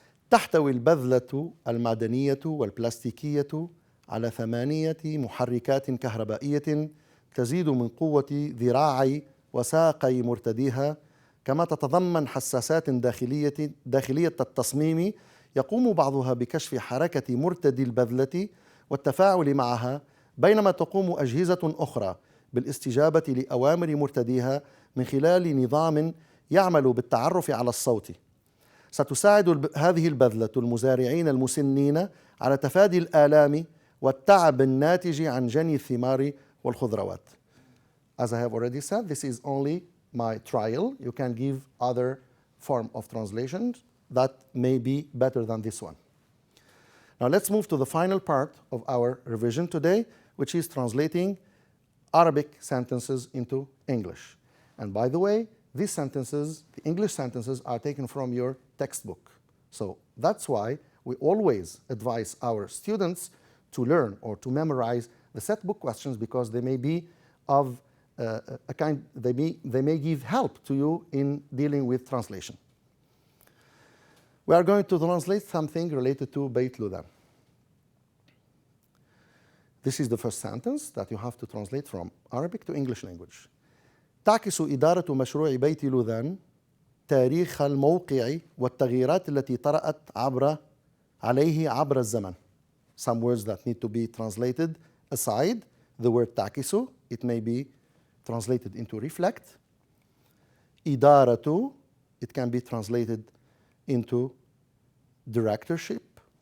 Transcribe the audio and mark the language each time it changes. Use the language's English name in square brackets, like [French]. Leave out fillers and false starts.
[Arabic] تحتوي البذلة المعدنية والبلاستيكية على 8 محركات كهربائية تزيد من قوة ذراعي وساقي مرتديها، كما تتضمن حساسات داخلية التصميم يقوم بعضها بكشف حركة مرتدي البذلة والتفاعل معها، بينما تقوم أجهزة أخرى بالاستجابة لأوامر مرتديها من خلال نظام يعمل بالتعرف على الصوت. ستساعد هذه البذلة المزارعين المسنين على تفادي الآلام والتعب الناتج عن جني الثمار والخضروات. [English] As I have already said, this is only my trial. You can give other form of translation that may be better than this one. Now let's move to the final part of our revision today, which is translating Arabic sentences into English. And by the way, these sentences, the English sentences, are taken from your textbook. So that's why we always advise our students to learn or to memorize the set book questions, because they may be of they may give help to you in dealing with translation. We are going to translate something related to Beit Ludan. This is the first sentence that you have to translate from Arabic to English language. [Arabic] تعكس إدارة مشروع بيت لوذان تاريخ الموقع والتغييرات التي طرأت عليه عبر الزمن. [English] Some words that need to be translated aside. The word تعكس, it may be translated into reflect. إدارة, it can be translated into directorship.